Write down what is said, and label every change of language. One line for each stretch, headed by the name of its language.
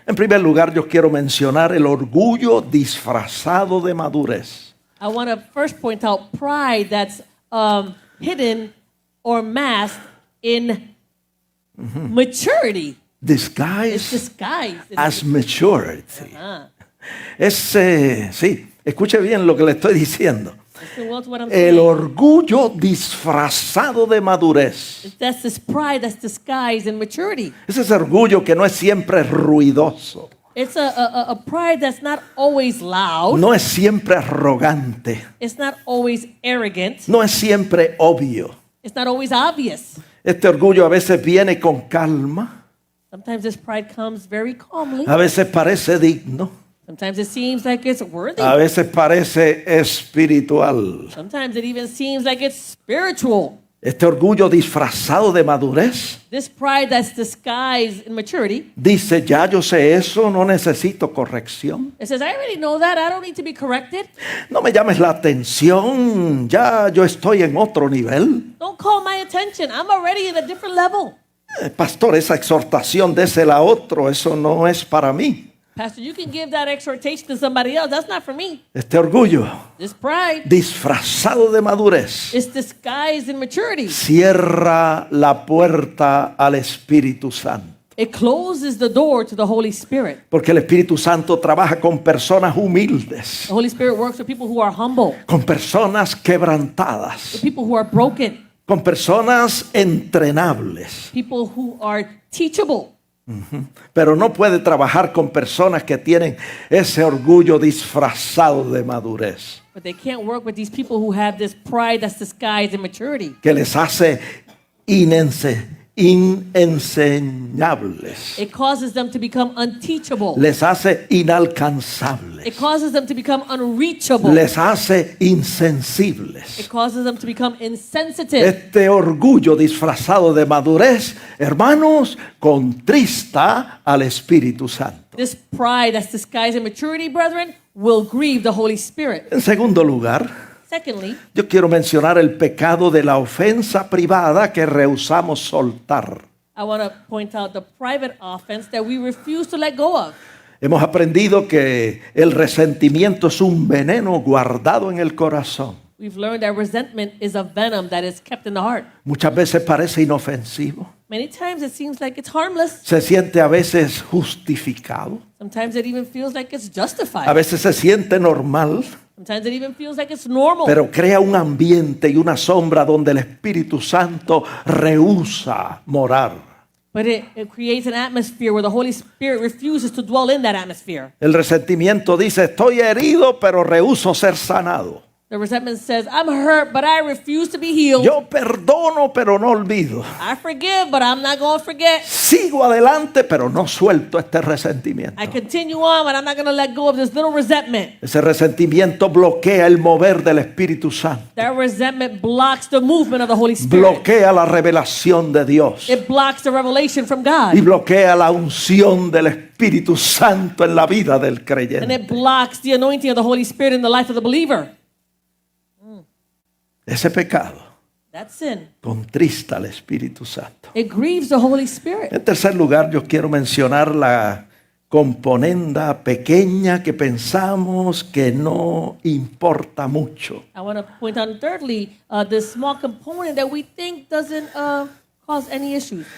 Spanish: En primer lugar, yo quiero mencionar el orgullo disfrazado de madurez.
English: I want to first point out pride that's hidden or masked in maturity. It's Disguised disguised. as maturity. Ah,
Spanish: Sí, escuche bien lo que le estoy diciendo.
English: listen well to what I'm
Spanish: El
English: saying.
Spanish: orgullo disfrazado de madurez.
English: That's this pride that's disguised in maturity.
Spanish: Es ese orgullo que no es siempre ruidoso,
English: It's a pride that's not always loud.
Spanish: no es siempre arrogante,
English: It's not always arrogant.
Spanish: no es siempre obvio.
English: It's not always obvious.
Spanish: Este orgullo a veces viene con calma,
English: Sometimes this pride comes very calmly.
Spanish: a veces parece digno,
English: Sometimes it seems like it's worthy.
Spanish: a veces parece espiritual.
English: Sometimes it even seems like it's spiritual.
Spanish: Este orgullo disfrazado de madurez
English: This pride that's disguised in maturity,
Spanish: dice, ya yo sé eso, no necesito corrección.
English: it says, I already know that. I don't need to be corrected.
Spanish: No me llames la atención, ya yo estoy en otro nivel.
English: Don't call my attention. I'm already in a different level.
Spanish: Pastor, esa exhortación désela a otro, eso no es para mí.
English: Pastor, you can give that exhortation to somebody else. That's not for me.
Spanish: Este orgullo
English: This pride
Spanish: disfrazado de madurez
English: is disguised in maturity.
Spanish: cierra la puerta al Espíritu Santo.
English: It closes the door to the Holy Spirit.
Spanish: Porque el Espíritu Santo trabaja con personas humildes,
English: The Holy Spirit works with people who are humble,
Spanish: con personas
English: with
Spanish: quebrantadas,
English: people who are broken,
Spanish: con personas entrenables.
English: people who are teachable.
Spanish: Pero no puede trabajar con personas que tienen ese orgullo disfrazado de madurez,
English: But they can't work with these people who have this pride that's disguised in maturity.
Spanish: que les hace inenseñables,
English: It causes them to become unteachable.
Spanish: les hace inalcanzables,
English: It causes them to become unreachable.
Spanish: les hace
English: It
Spanish: insensibles.
English: causes them to become insensitive.
Spanish: Este orgullo disfrazado de madurez, hermanos, contrista al Espíritu Santo.
English: This pride that's disguised in maturity, brethren, will grieve the Holy Spirit.
Spanish: En segundo lugar,
English: Secondly,
Spanish: yo quiero mencionar el pecado de la ofensa privada que rehusamos soltar.
English: I want to point out the private offense that we refuse to let go of.
Spanish: Hemos aprendido que el resentimiento es un veneno guardado en el corazón.
English: We've learned that resentment is a venom that is kept in the heart.
Spanish: Muchas veces parece inofensivo,
English: Many times it seems like it's harmless.
Spanish: se siente a veces justificado,
English: Sometimes it even feels like it's
Spanish: a
English: justified.
Spanish: veces se siente normal,
English: Sometimes it even feels like it's normal.
Spanish: pero crea un ambiente y una sombra donde el Espíritu Santo rehúsa morar.
English: But it creates an atmosphere where the Holy Spirit refuses to dwell in that atmosphere.
Spanish: El resentimiento dice, estoy herido, pero rehúso ser sanado.
English: The resentment says, I'm hurt, but I refuse to be healed.
Spanish: Yo perdono, pero no olvido.
English: I forgive, but I'm not going to forget.
Spanish: Sigo adelante, pero no suelto este resentimiento.
English: I continue on, but I'm not going to let go of this little resentment.
Spanish: Ese resentimiento bloquea el mover del Espíritu Santo.
English: That resentment blocks the movement of the Holy Spirit.
Spanish: Bloquea la revelación de Dios.
English: It blocks the revelation from
Spanish: Y
English: God.
Spanish: bloquea la unción del Espíritu Santo en la vida del
English: And
Spanish: creyente.
English: it blocks the anointing of the Holy Spirit in the life of the believer.
Spanish: Ese pecado
English: That sin.
Spanish: contrista al Espíritu Santo.
English: It grieves the Holy Spirit.
Spanish: En tercer lugar, yo quiero mencionar la componenda pequeña que pensamos que no importa mucho.
English: I want to point out thirdly, this small component that we think doesn't cause any issues.